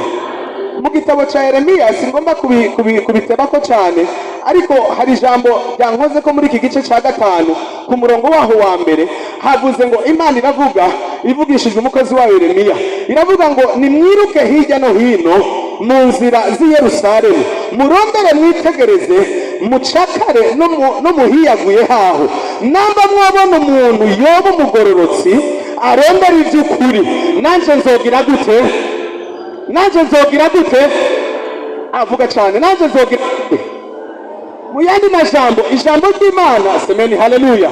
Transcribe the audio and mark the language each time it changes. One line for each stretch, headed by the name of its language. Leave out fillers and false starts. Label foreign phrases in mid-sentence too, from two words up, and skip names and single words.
Rundi: Mu gitabo cya Yeremiya singomba kubitebako cyane, ariko hari ijambo ryankoze ko muri iki gice cya 5 ku murongo waho wa mbere havuze ngo Imana iravuga ivugishije umukozi wa Yeremiya, iravuga ngo nimwiruke hirya no hino mu nzira z'i Yerusalemu, murondere mwitegereze, mucakare no muhiyaguye haho, namba mwabona umuntu yoba umugororotsi arondera iby'ukuri, nanje nzogira gute? Nanje nzogira gute? Avuga cyane, nanje nzogira gute? Mu yandi majambo, ijambo ry'Imana,
Swahili: semeni haleluya.